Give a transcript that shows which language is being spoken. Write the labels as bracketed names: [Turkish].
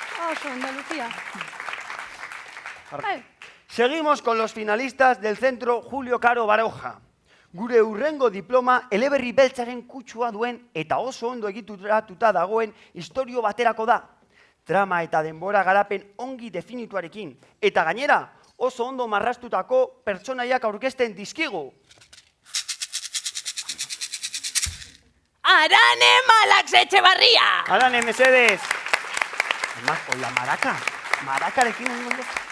[Basque] Oso ondo, Lucía. Ai, [Spanish] Seguimos con los finalistas del centro Julio Caro Baroja. [Basque] Gure hurrengo diploma eleberri beltzaren kutsua duen eta oso ondo egituratuta dagoen istorio baterako da. Trama eta denbora garapen ongi definituarekin. Eta gainera, oso ondo marrastutako pertsonaiak aurkezten dizkigu. [Spanish] ¡Arane Malax Echevarría! Arane, mesedes. Además, con la maraca. [Basque] Marakarekin ondo.